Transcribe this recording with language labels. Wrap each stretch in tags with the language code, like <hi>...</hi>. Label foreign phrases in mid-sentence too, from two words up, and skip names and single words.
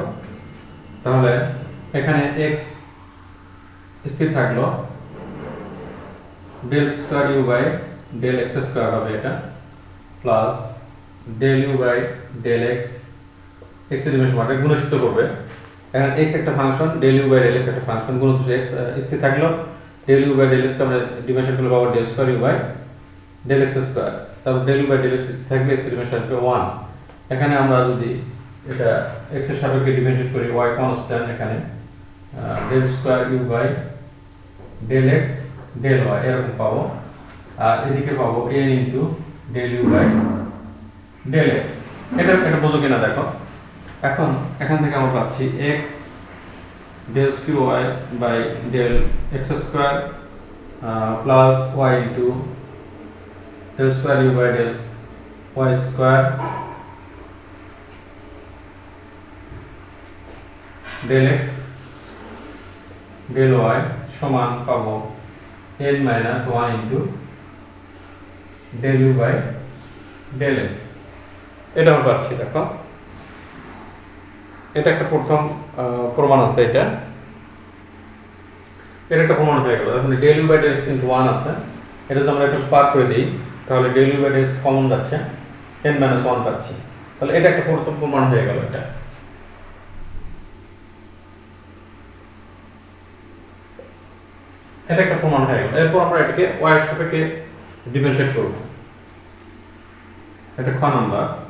<bn>তাহলে এখানে x স্থির থাকলো,</bn> <en>del square u by del x square</en> <bn>হবে এটা, প্লাস</bn> <en>del u by del x,</en> <bn>x এর ডিমেনশন মানে গুণিত করবে। এখন x একটা ফাংশন,</bn> <en>del u by del x</en> <bn>একটা ফাংশন, গুণিত x স্থির থাকলো,</bn> <en>del u by del x</en> <bn>আমরা ডিমেনশন করলে পাবো</bn> <en>del square u by del x square।</en> <bn>তারপর</bn> <en>del u by del x</en> <bn>স্থির থাকলে x এর ডিমেনশন আসবে 1। এখানে আমরা যদি এটা x এর সাপেক্ষে ডিফারেন্সিয়েট করি, y কনস্ট্যান্ট, এখানে</bn> <en>del square u by del x del y</en> <bn>এরকম পাবো। আর এদিকে পাবো n ইনটু</bn> <en>del u by del x।</en> <bn>এটা বোঝো কিনা দেখো। এখন এখান থেকে আমরা পাচ্ছি</bn> <en>x del square y by del x square প্লাস y ইনটু del square u by del y</en> <bn>square del x del y সমান পাবো</bn> <en>n minus 1 into del u by del x।</en> <bn>এটা আমরা পাচ্ছি দেখো। এটা একটা প্রথম প্রমাণ আছে, এটা একটা প্রমাণ হয়ে গেল। এখন</bn> <en>del u by del x into 1</en> <bn>আছে, এটা যদি আমরা একটু পার করে দিই তাহলে</bn> <en>del u by del x</en> <bn>কমন যাচ্ছে,</bn> <en>n minus 1</en> <bn>পাচ্ছি। তাহলে এটা একটা প্রথম প্রমাণ হয়ে গেল। এটা একটা প্রমাণ হয়ে গেল। এরপর আমরা এটাকে y এর সাপেক্ষে ডিফারেন্সিয়েট করব। এটা খ নাম্বার।</bn>